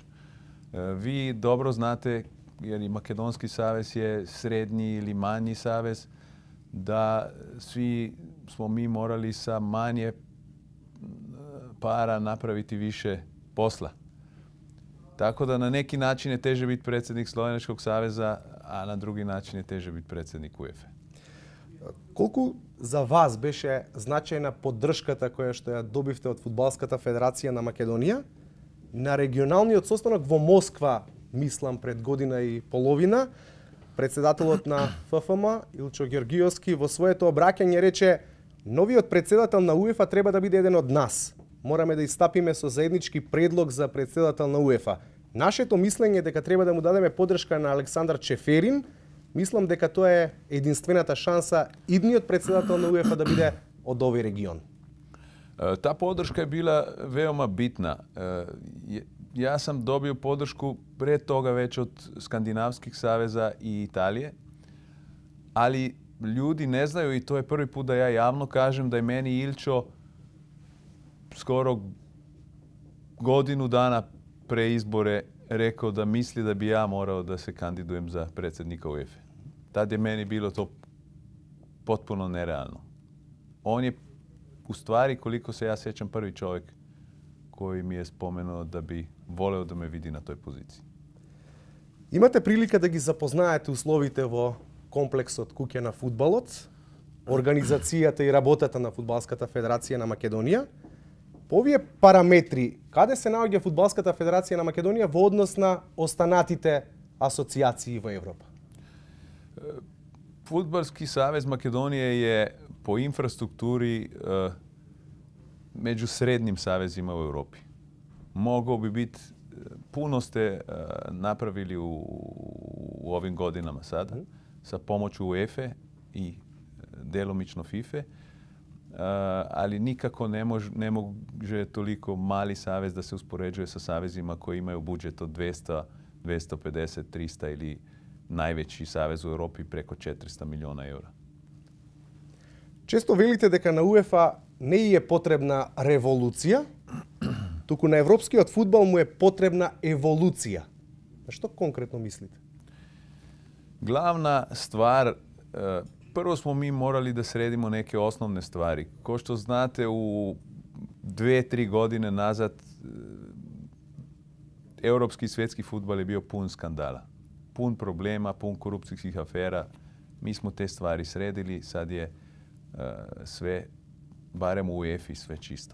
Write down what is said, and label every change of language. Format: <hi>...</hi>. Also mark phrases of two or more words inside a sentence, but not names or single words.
<hr>Vi dobro znate, jer i Makedonski savez je srednji ili manji savez, da svi smo mi morali sa manje para napraviti više posla. Tako da na neki način je teže biti predsjednik Slovenačkog saveza, a na drugi način je teže biti predsjednik UEFA.</hr> <mk>Колку за вас беше значајна поддршката која што ја добивте од Фудбалската федерација на Македонија на регионалниот состанок во Москва, мислам пред година и половина, председателот на ФФМ Илчо Георгиевски во своето обраќање рече: новиот председател на УЕФА треба да биде еден од нас. Мораме да истапиме со заеднички предлог за председател на УЕФА. Нашето мислење дека треба да му дадеме поддршка на Александар Чеферин, мислам дека тоа е единствената шанса идниот председател на УЕФА да биде од овој регион.</mk> <hr>Ta podrška je bila veoma bitna. Ja sam dobio podršku pre toga već od skandinavskih saveza i Italije, ali ljudi ne znaju, i to je prvi put da ja javno kažem, da je meni Ilčo skoro godinu dana pre izbore rekao da misli da bi ja morao da se kandidujem za predsjednika UEFA. Tad je meni bilo to potpuno nerealno. On je u stvari, koliko se ja sjećam, prvi čovjek koji mi je spomenuo da bi voleo da me vidi na toj poziciji.</hr> <mk>Имате прилика да ги запознаете условите во комплексот Куќа на фудбалот, организацијата и работата на Фудбалската федерација на Македонија. По овие параметри, каде се наоѓа Фудбалската федерација на Македонија во однос на останатите асоцијации во Европа?</mk> <hr>Fudbalski savez Makedonije je po infrastrukturi među srednjim savezima u Europi. Mogao bi biti, puno ste napravili u ovim godinama sada, sa pomoću UEFA i delomično FIFA, ali nikako ne može toliko mali savez da se uspoređuje sa savezima koji imaju budžet od 200, 250, 300 ili najveći savez u Europi preko 400 miliona eura.</hr> <mk>Често велите дека на УЕФА не е потребна револуција, туку на европскиот фудбал му е потребна еволуција. Што конкретно мислите?</mk> <hr>Glavna stvar, prvo smo mi morali da sredimo neke osnovne stvari. Ko što znate, u 2-3 godine nazad europski i svjetski fudbal je bio pun skandala. Pun problema, pun korupcijskih afera. Mi smo te stvari sredili, sad je sve, barem u UEFA, sve čisto.</hr>